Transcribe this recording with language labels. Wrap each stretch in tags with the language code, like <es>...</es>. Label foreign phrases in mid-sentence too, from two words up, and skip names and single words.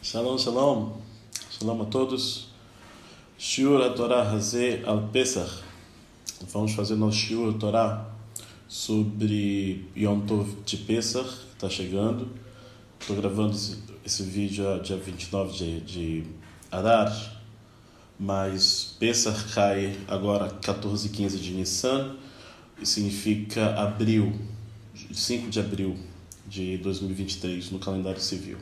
<he>שלום, שלום. שלום</he> <pt>a todos.</pt> <he>שיעור התורה הזה על פסח.</he> <pt>Vamos fazer nosso</pt> <he>שיעור התורה</he> <pt>sobre</pt> <he>יום טוב</he> <pt>de Pesach, que está chegando. Estou gravando esse vídeo dia 29 de Adar, mas Pesach cai agora 14 e 15 de Nissan, e significa abril, 5 de abril de 2023 no calendário civil.</pt>